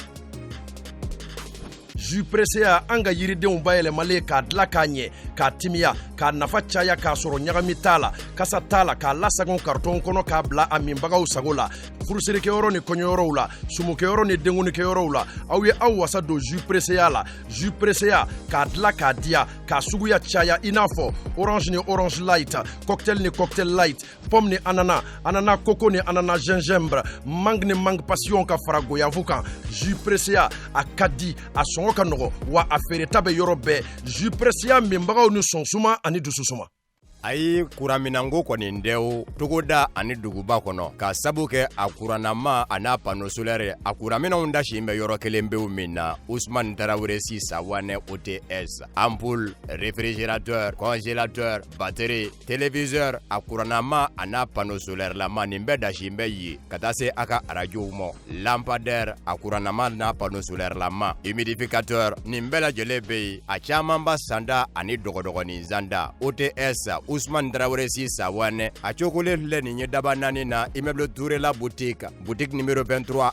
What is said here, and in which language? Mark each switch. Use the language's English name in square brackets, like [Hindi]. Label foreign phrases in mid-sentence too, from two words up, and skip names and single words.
[French] jus pressé [Bambara] an ka yiridenw bayɛlɛmalen k'a dilan k'a ɲɛ k'a timiya k'a nafa caya k'a sɔrɔ ɲagami t'a la kasa t'a la k'a lasagon karton kɔnɔ k'a bila a minbagaw sago la furusirikɛyɔrɔ ni kɔɲɔyɔrɔw la sumukɛyɔrɔ ni denkunikɛyɔrɔw la aw ye aw wasa don [French] jus pressé [Bambara] la [French] jus pressé [Bambara] k'a dilan k'a diya k'a suguya caya i n'a fɔ orange ni [French] orange light cocktail [Bambara] ni [French] cocktail light pomme [Bambara] ni [French] ananas coco [Bambara] ni [French] ananas gingembre mangue [Bambara] ni [French] mangue passion [Bambara] ka fara goyanfu kan [French] jus pressé [Bambara] a ka di a sɔngɔ ka nɔgɔ wa a feereta bɛ yɔrɔ bɛɛ [French] jus pressé [Bambara] minbagaw ni sɔnsuma ani dususuma ayi kuraminanko kɔni dɛw togoda ani duguba kɔnɔ ka sabu kɛ a kurannama a n'a [French] pano solaire [Bambara] a kuraminanw dasi bɛ yɔrɔ kelen bew min na Ousmane Tarawele Sawane OTS [French] ampoule réfrigérateur congélateur batterie téléviseur [Bambara] a kurannama a n'a pano solaire lama nin bɛ dasi bɛ ye ka taa se a ka arajow ma lampadaire a kurannama n'a [French] pano solaire [Bambara] lama humidificateur nin bɛɛ lajɛlen bɛ yen a caman ba sanda ani dɔgɔdɔgɔnin zanda OTS Ousmane Tarawele Sawane a cokolen filɛ nin ye daba naani na immeuble Touré la [French] boutique numéro [Bambara] 23